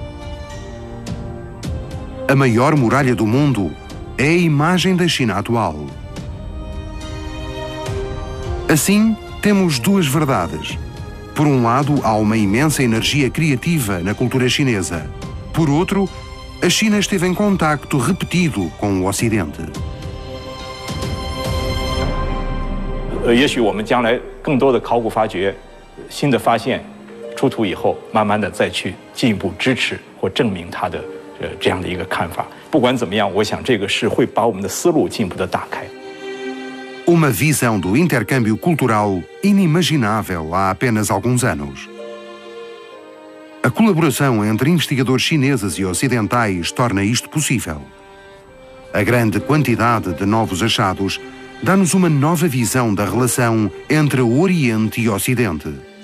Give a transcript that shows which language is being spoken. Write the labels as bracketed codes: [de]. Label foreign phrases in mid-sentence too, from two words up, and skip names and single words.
[pt] A maior muralha do mundo é a imagem da China atual. Assim, temos duas verdades. Por um lado, há uma imensa energia criativa na cultura chinesa. Por outro, a China esteve em contacto repetido com o Ocidente. [zh] 也许我们将来更多的考古发掘、新的发现出土以后，慢慢的再去进一步支持或证明它的这样的一个看法。不管怎么样，我想这个是会把我们的思路进一步的打开。 [pt] Uma visão do intercâmbio cultural inimaginável há apenas alguns anos. A colaboração entre investigadores chineses e ocidentais torna isto possível. A grande quantidade de novos achados dá-nos uma nova visão da relação entre o Oriente e o Ocidente.